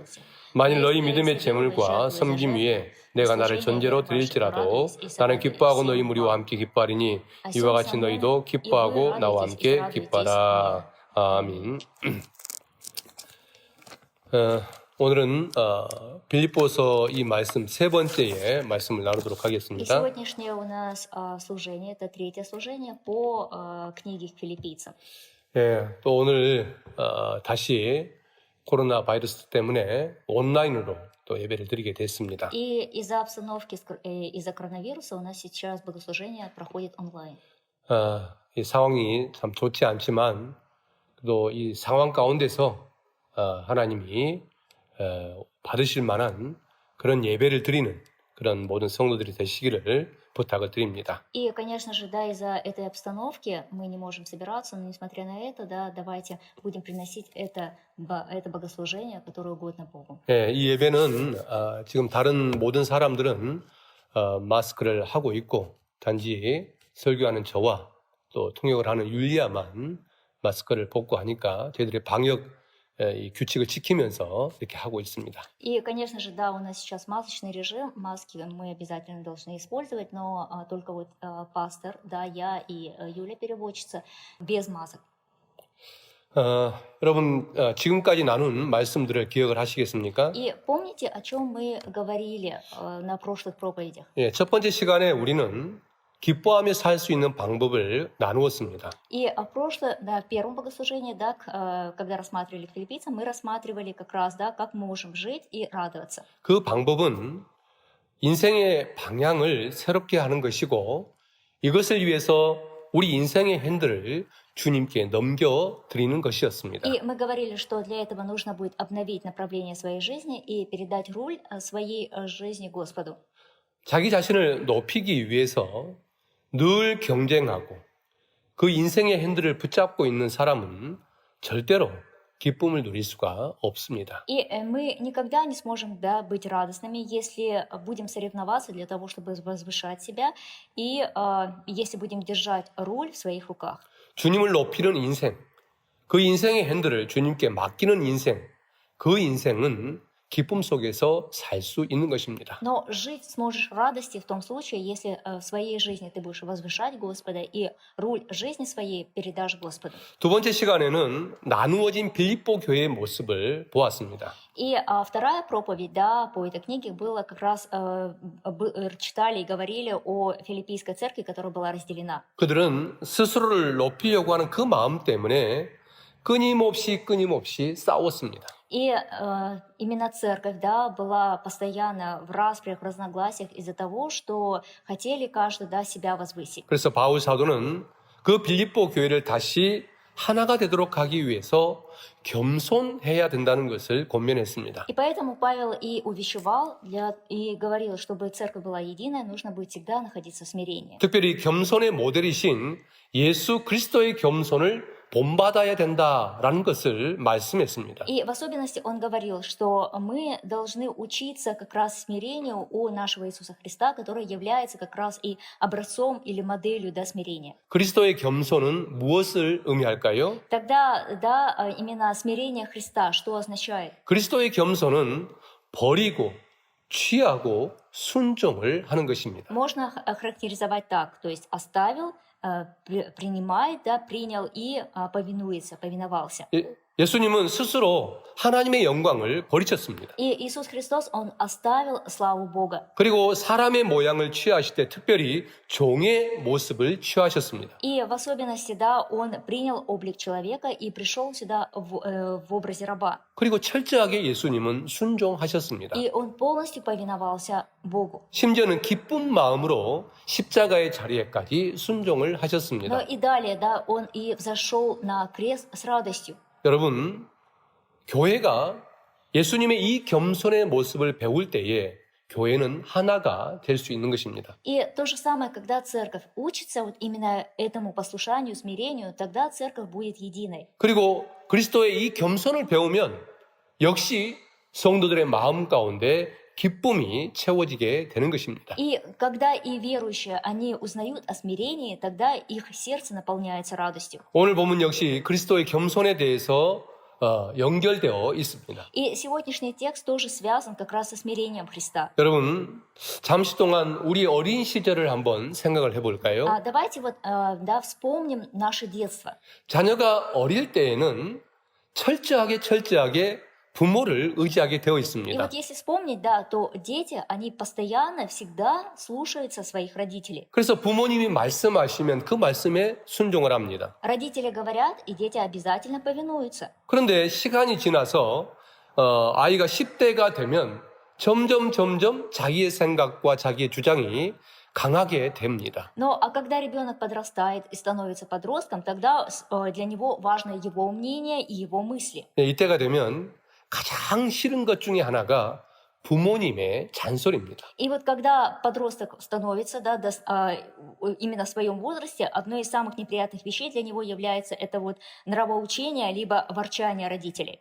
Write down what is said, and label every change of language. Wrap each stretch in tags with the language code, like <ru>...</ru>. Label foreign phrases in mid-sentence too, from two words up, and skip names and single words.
<ko>만일 너희 믿음의 재물과 섬김 위에 내가 나를 전제로 드릴지라도 나는 기뻐하고 너희 무리와 함께 기뻐하리니 이와 같이 너희도 기뻐하고 나와 함께 기뻐하라. 아멘. 오늘은 빌립보서 이 말씀 세 번째의 말씀을 나누도록 И 하겠습니다.</ko> <ru>сегодняшнее у нас служение, это третье служение по книге к филиппийцам.</ru> <ko>예, 또 오늘 다시 코로나 바이러스 때문에 온라인으로 또 예배를 드리게 됐습니다.</ko> <ru>И из-за обстановки, из-за коронавируса у нас сейчас богослужение проходит онлайн.</ru> <ko>이 상황이 참 좋지 않지만 또 이 상황 가운데서 하나님이 받으실 만한 그런 예배를 드리는 그런 모든 성도들이 되시기를 부탁을 드립니다.</ko> <ru>И, конечно же, да, из-за этой обстановки мы не можем собираться, но несмотря на это, да, давайте будем приносить это богослужение, которое угодно Богу.</ru> <ko>예, 이 예배는 지금 다른 모든 사람들은 마스크를 하고 있고 단지 설교하는 저와 또 통역을 하는 율리아만 마스크를 벗고 하니까 저희들의 방역 이 규칙을 지키면서 이렇게 하고 있습니다.</ko> <ru>И, конечно же, да, у нас сейчас масочный режим, маски мы обязательно должны использовать, но только вот пастор, да, я и Юля, переводчица, без масок.</ru> <ko>여러분 지금까지 나눈 말씀들을 기억을 하시겠습니까?</ko> <ru>И помните, о чем мы говорили на прошлых проповедях?</ru> <ko>예, 첫 번째 시간에 우리는 기뻐하며 살 수 있는 방법을 나누었습니다.</ko> <ru>И в первом богослужении, да, когда рассматривали к филиппийцам, мы рассматривали как раз, да, как мы можем жить и радоваться.</ru> <ko>그 방법은 인생의 방향을 새롭게 하는 것이고 이것을 위해서 우리 인생의 핸들을 주님께 넘겨드리는 것이었습니다.</ko> <ru>И мы говорили, что для этого нужно будет обновить направление своей жизни и передать руль своей жизни Господу.</ru> <ko>자기 자신을 높이기 위해서 늘 경쟁하고 그 인생의 핸들을 붙잡고 있는 사람은 절대로 기쁨을 누릴 수가 없습니다.</ko> <ru>И мы никогда не сможем, да, быть радостными, если будем соревноваться для того, чтобы возвышать себя, и если будем держать руль в своих руках.</ru> <ko>주님을 높이는 인생, 그 인생의 핸들을 주님께 맡기는 인생, 그 인생은 기쁨 속에서 살 수 있는 것입니다.</ko> <ru>Но жить сможешь в радости в том случае, если в своей жизни ты будешь возвышать Господа и руль жизни своей передашь Господу.</ru> <ko>두 번째 시간에는 나누어진 빌립보 교회의 모습을 보았습니다.</ko> <ru>И вторая проповедь, да, по этой книге было как раз читали и говорили о филиппийской церкви, которая была разделена.</ru> <ko>그들은 스스로를 높이려고 하는 그 마음 때문에 끊임없이 싸웠습니다.</ko> <ru>И именно церковь, да, была постоянно в распрях, в разногласиях из-за того, что хотели каждый, да, себя возвысить.</ru> <ko>그래서 바울 사도는 그 빌립보 교회를 다시 하나가 되도록 하기 위해서 겸손해야 된다는 것을 권면했습니다.</ko> <ru>И поэтому Павел и увещевал, и говорил, чтобы церковь была единой, нужно будет всегда находиться в смирении.</ru> <ko>특별히 겸손의 모델이신 예수 그리스도의 겸손을 본받아야 된다라는 것을 말씀했습니다.</ko> <ru>И в особенности он говорил, что мы должны учиться как раз смирению у нашего Иисуса Христа, который является как раз и образцом или моделью, да, смирения.</ru> <ko>그리스도의 겸손은 무엇을 의미할까요?</ko> <ru>Тогда, да, именно смирение Христа, что означает?</ru> <ko>그리스도의 겸손은 버리고 취하고 순종을 하는 것입니다.</ko> <ru>Можно охарактеризовать так, то есть оставил, принимает, да, принял и повиновался.</ru> <ko>예수님은 스스로 하나님의 영광을 버리셨습니다.</ko> <ru>И Иисус Христос, Он оставил славу Бога.</ru> <ko>그리고 사람의 모양을 취하실 때 특별히 종의 모습을 취하셨습니다.</ko> <ru>И в особенности, да, Он принял облик человека и пришел сюда в образе раба.</ru> <ko>그리고 철저하게 예수님은 순종하셨습니다.</ko> <ru>И Он полностью повиновался Богу.</ru> <ko>심지어는 기쁜 마음으로 십자가의 자리에까지 순종을 Но 하셨습니다.</ko> <ru>и далее, да, Он и взошел на крест с радостью.</ru> <ko>여러분, 교회가 예수님의 이 겸손의 모습을 배울 때에 교회는 하나가 될 수 있는 것입니다.</ko> <ru>И то же самое, когда церковь учится вот именно этому послушанию, смирению, тогда церковь будет единой.</ru> <ko>그리고 그리스도의 이 겸손을 배우면 역시 성도들의 마음 가운데 기쁨이 채워지게 되는 것입니다.</ko> <ru>И когда и верующие, они узнают о смирении, тогда их сердце наполняется радостью.</ru> <ko>오늘 보면 역시 그리스도의 겸손에 대해서 연결되어 있습니다.</ko> <ru>И сегодняшний текст тоже связан как раз со смирением Христа.</ru> <ko>여러분, 잠시 동안 우리 어린 시절을 한번 생각을 해볼까요?</ko> <ru>Давайте вот, да, вспомним наше детство.</ru> <ko>자녀가 어릴 때에는 철저하게 부모를 의지하게 되어 И 있습니다.</ko> <ru>вот если вспомнить, да, то дети, они постоянно, всегда слушаются своих родителей.</ru> <ko>그래서 부모님이 말씀하시면 그 말씀에 순종을 합니다.</ko> <ru>Родители говорят, и дети обязательно повинуются.</ru> <ko>그런데 시간이 지나서 아이가 10대가 되면 점점 자기의 생각과 자기의 주장이 강하게 됩니다.</ko> <ru>Но когда ребенок подрастает и становится подростком, тогда для него важно его мнение и его мысли.</ru> <ko>이때가 되면 가장 싫은 것 중에 하나가 부모님의 잔소리입니다.</ko> <ru>И вот когда подросток становится, да, именно в своем возрасте, одной из самых неприятных вещей для него является это вот нравоучение либо ворчание родителей.</ru>